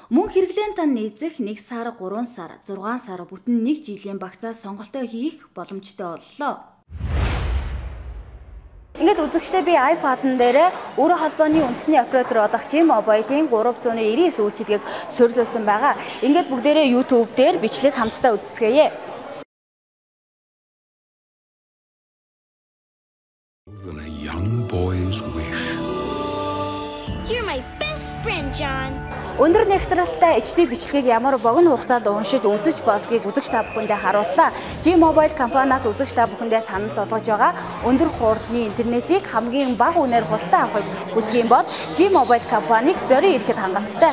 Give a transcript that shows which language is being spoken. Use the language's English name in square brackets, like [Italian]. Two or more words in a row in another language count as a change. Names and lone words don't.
[Mongolian] Мөн хэрэглээнд тань нийцэх 1 сар, 3 сар, 6 сар бүтэн 1 жилийн багцаас сонголтоо хийх боломжтой боллоо. Ингээд үзэгчдээ би iPad-н дээр өөрийн холбооны үндэсний оператор болох G-Mobile-ийн 399 үйлчилгээг суурилсан байгаа. Ингээд бүгдээрээ YouTube дээр бичлэг хамтдаа үздэцгээе. [English] Than a young boy's wish. You're my best friend, John. [Mongolian] Өндөр нэгтрэлтэй HD бичлэгийг ямар богино хугацаанд уншиж үзэж болдгийг үзэгч та бүхэндээ харууллаа. G-Mobile компаниас үзэгч та бүхэндээ санал болгож байгаа өндөр хурдны интернетийг хамгийн бага үнээр худалдан авахыг хүсэх юм бол G-Mobile компанийг зорин ирэхэд хангалттай.